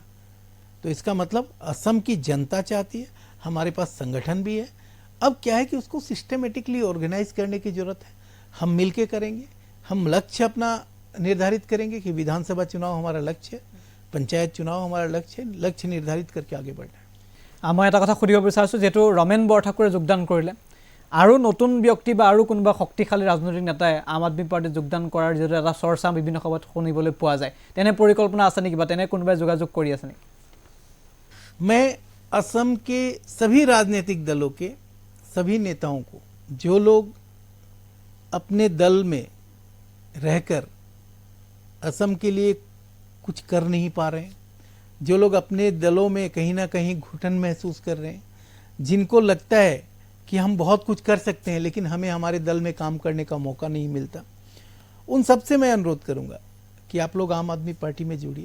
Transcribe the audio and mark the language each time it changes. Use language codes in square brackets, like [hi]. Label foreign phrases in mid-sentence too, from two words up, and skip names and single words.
[hi] तो इसका मतलब असम की जनता चाहती है, हमारे पास संगठन भी है। अब क्या है कि उसको [en] systematically organize [hi] करने की जरूरत है। हम मिलके करेंगे, हम लक्ष्य अपना निर्धारित करेंगे कि विधानसभा चुनाव हमारा लक्ष्य है, पंचायत चुनाव हमारा लक्ष्य है, लक्ष्य निर्धारित करके आगे बढ़ना है। [as] मैं এটা কথা সুধিব বিচাৰিছোঁ, যেহেতু ৰমেন বৰঠাকুৰে যোগদান কৰিলে আৰু নতুন ব্যক্তি বা আৰু কোনোবা শক্তিশালী ৰাজনৈতিক নেতাই আম আদমি পাৰ্টিত যোগদান কৰাৰ যিটো এটা চৰ্চা বিভিন্ন সময়ত শুনিবলৈ পোৱা যায়, তেনে পৰিকল্পনা আছে নেকি বা তেনে কোনোবাই যোগাযোগ কৰি আছে নেকি? [hi] मैं असम के सभी राजनीतिक दलों के सभी नेताओं को, जो लोग अपने दल में रहकर असम के लिए कुछ कर नहीं पा रहे हैं, जो लोग अपने दलों में कहीं ना कहीं घुटन महसूस कर रहे हैं, जिनको लगता है कि हम बहुत कुछ कर सकते हैं लेकिन हमें हमारे दल में काम करने का मौका नहीं मिलता, उन सबसे मैं अनुरोध करूंगा कि आप लोग आम आदमी पार्टी में जुड़िए।